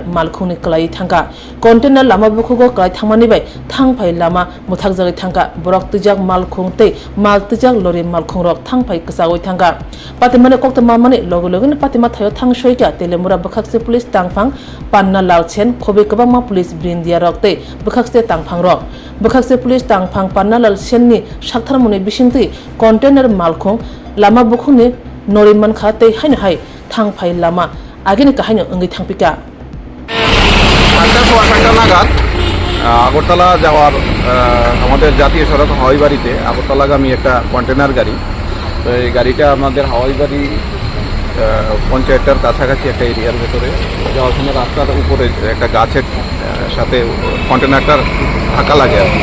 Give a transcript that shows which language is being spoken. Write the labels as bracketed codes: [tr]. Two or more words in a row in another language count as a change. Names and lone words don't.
[trp] malkhungni klai thangka container lama bukhugo klai thangmani bai thangphai lama muthak jagai thangka borok tijak malkhung tei mal tijak lori malkhung rok thangphai ksagoi thangka patimane kokta mamani logo patima thayo thangsoika telemura bukhakse police tangphang panna lalchen khobe kabama police brindia rok tei bukhakse tangphang rok bukhakse police tangphang panna lalchen ni saktharmuni bisingti container malkhung lama bukhungni noriman kha tei hai thangphai lama ageni kahaino ongi thangpika [bn] আটটা সোয়া ছয়টা নাগাদ আগরতলা যাওয়ার আমাদের জাতীয় সড়ক হাওয়াইবাড়িতে আগরতলাগামী একটা কন্টেনার গাড়ি তো এই গাড়িটা আমাদের হাওয়াইবাড়ি পঞ্চায়েতটার কাছাকাছি একটা এরিয়ার ভেতরে যাওয়ার সময় রাস্তার উপরে একটা গাছের সাথে কন্টেনারটার ধাক্কা লাগে আর কি।